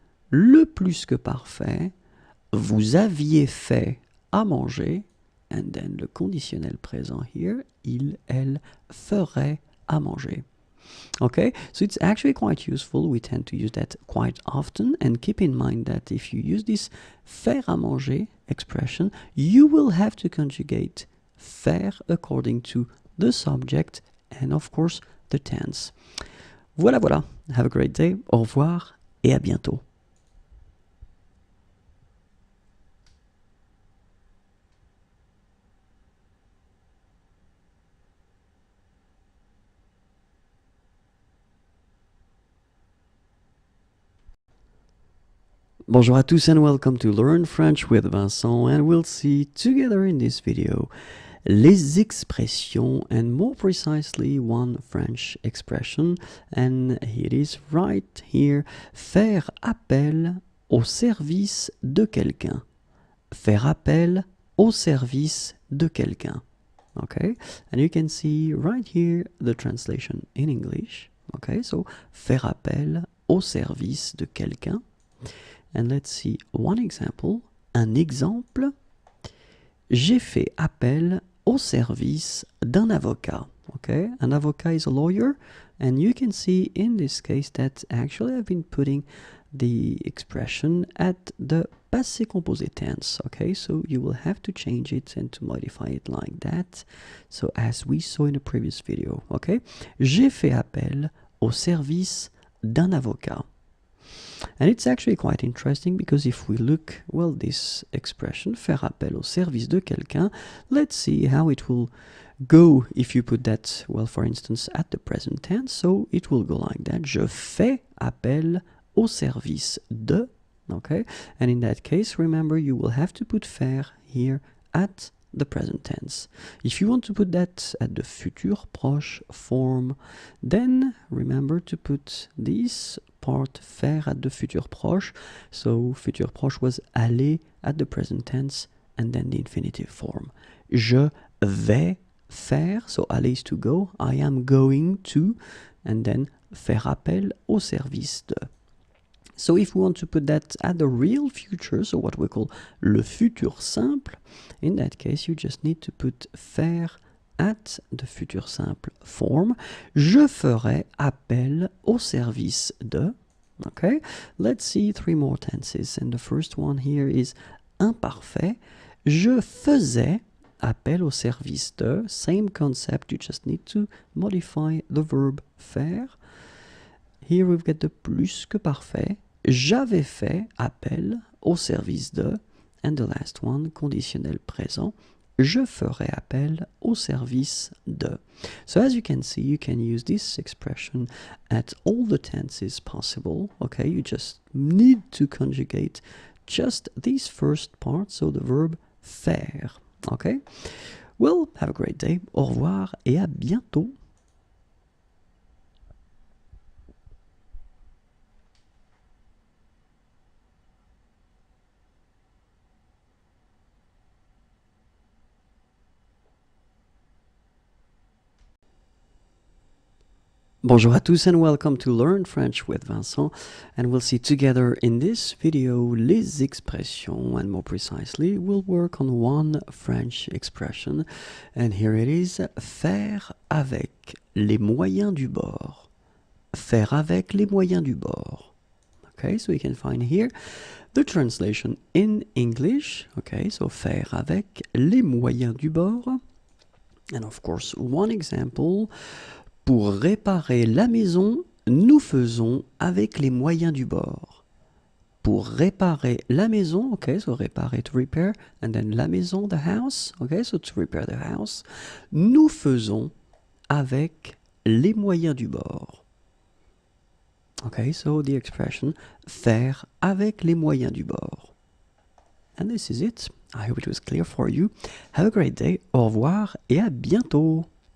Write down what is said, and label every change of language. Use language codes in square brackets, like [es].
[fr] Le plus que parfait, vous aviez fait à manger. [en] And then [fr] le conditionnel présent [en] here, [fr] il, elle ferait à manger. [en] Okay, so it's actually quite useful. We tend to use that quite often, and keep in mind that if you use this [fr] faire à manger [en] expression, you will have to conjugate faire according to the subject and of course the tense. [fr] Voilà, voilà. [en] Have a great day. [fr] Au revoir et à bientôt. Bonjour à tous [en] and welcome to Learn French with Vincent, and we'll see together in this video [fr] les expressions, [en] and more precisely one French expression, and it is right here, [fr] faire appel au service de quelqu'un. Faire appel au service de quelqu'un. [en] Okay, and you can see right here the translation in English. Okay, so [fr] faire appel au service de quelqu'un. [en] And let's see one example. [fr] Un exemple. J'ai fait appel au service d'un avocat. [en] okay? An avocat is a lawyer, and you can see in this case that actually I've been putting the expression at the passé composé tense, okay? So you will have to change it and to modify it like that. So as we saw in the previous video, okay? [fr] J'ai fait appel au service d'un avocat. [en] And it's actually quite interesting because if we look, well, this expression, [fr] faire appel au service de quelqu'un, [en] let's see how it will go if you put that, well, for instance, at the present tense. So it will go like that. [fr] Je fais appel au service de, [en] okay? And in that case, remember, you will have to put faire here at the present tense. If you want to put that at the futur proche form, then remember to put this part faire at the futur proche. So futur proche was aller at the present tense and then the infinitive form. [fr] Je vais faire, [en] so aller is to go, I am going to, and then [fr] faire appel au service de. [en] So if we want to put that at the real future, so what we call le futur simple, in that case you just need to put faire at the futur simple form. [fr] Je ferai appel au service de. [en] Okay, let's see 3 more tenses. And the first one here is imparfait. [fr] Je faisais appel au service de. [en] Same concept, you just need to modify the verb faire. Here we've got the plus que parfait. [fr] J'avais fait appel au service de. [en] And the last one, [fr] conditionnel présent. Je ferai appel au service de. [en] So as you can see, you can use this expression at all the tenses possible. Okay, you just need to conjugate just this first part, so the verb faire. Okay, well, have a great day. [fr] Au revoir et à bientôt. Bonjour à tous [en] and welcome to Learn French with Vincent, and we'll see together in this video [fr] les expressions, [en] and more precisely we'll work on one French expression, and here it is, [fr] faire avec les moyens du bord. Faire avec les moyens du bord. [en] Okay, so we can find here the translation in English. Okay, so [fr] faire avec les moyens du bord, [en] and of course one example. [fr] Pour réparer la maison, nous faisons avec les moyens du bord. Pour réparer la maison, [en] okay, so réparer, to repair, and then la maison, the house, okay, so to repair the house, [fr] nous faisons avec les moyens du bord. [en] Okay, so the expression [fr] faire avec les moyens du bord. [en] And this is it. I hope it was clear for you. Have a great day. [fr] Au revoir et à bientôt.